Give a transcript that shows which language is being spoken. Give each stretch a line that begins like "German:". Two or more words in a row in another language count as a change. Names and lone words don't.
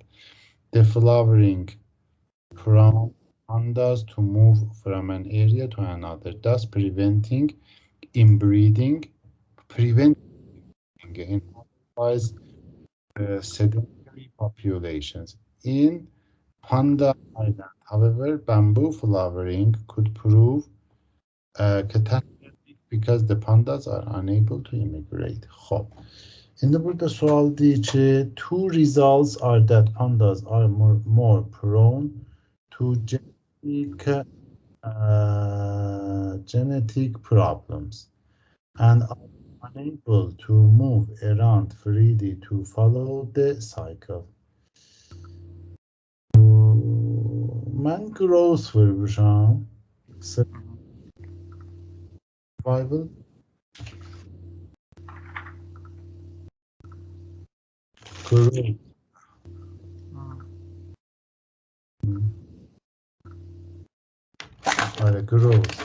English: The flowering prompts pandas to move from an area to another, thus preventing inbreeding, in otherwise sedentary populations. In Panda Island, however, bamboo flowering could prove catastrophic because the pandas are unable to immigrate. خب
Azerbaijani: Şimdi burada sual deyir ki
English: two results are that pandas are more prone to genetic problems and are unable to move around freely to follow the cycle.
Azerbaijani: Mən growth vurmuşam.
English: Survival. Growth.
Azerbaijani: Aynen growth'da.